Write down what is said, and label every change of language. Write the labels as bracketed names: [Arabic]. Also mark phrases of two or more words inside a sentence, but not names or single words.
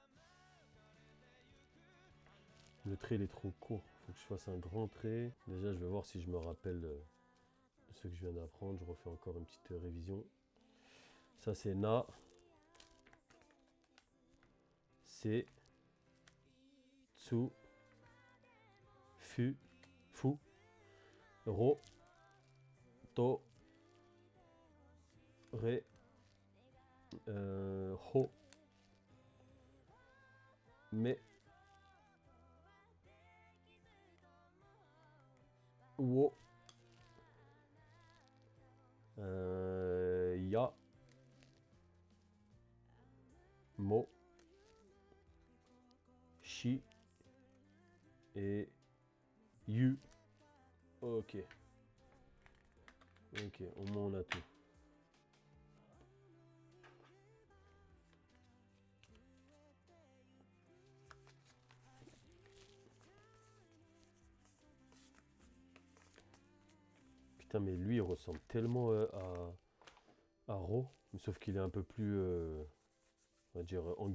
[French] Le trait, il est trop court. Faut que je fasse un grand trait. Déjà, je vais voir si je me rappelle de ce que je viens d'apprendre. Je refais encore une petite révision. Ça, c'est Na. C'est Tsu. [Japanese] Fu. Fu. Ro. To. Ré. Ho. Me. Wo. Ya. Mo. Shi. Et You. [French] Ok. Ok, au moins on a tout. Putain, mais lui, il ressemble tellement à Ro, sauf qu'il est un peu plus, on va dire, angulaire.